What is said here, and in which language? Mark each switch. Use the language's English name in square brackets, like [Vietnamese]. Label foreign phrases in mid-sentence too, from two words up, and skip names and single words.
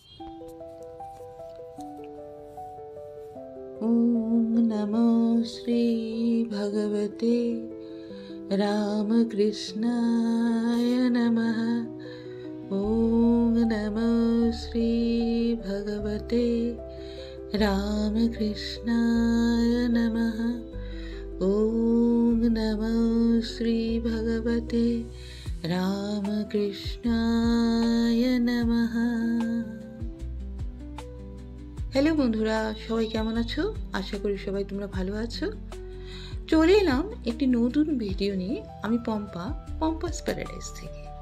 [Sanskrit] ओम नमो श्री भगवते रामकृष्णाय नमः। ओम नमो श्री भगवते रामकृष्णाय नमः। ओम नमो श्री भगवते রামকৃষ্ণায় নমঃ। [Bangla] হ্যালো বন্ধুরা, সবাই কেমন আছো? আশা করি সবাই তোমরা ভালো আছো। চলে এলাম একটি নতুন ভিডিও নিয়ে। আমি পম্পাস প্যারাডাইস থেকে।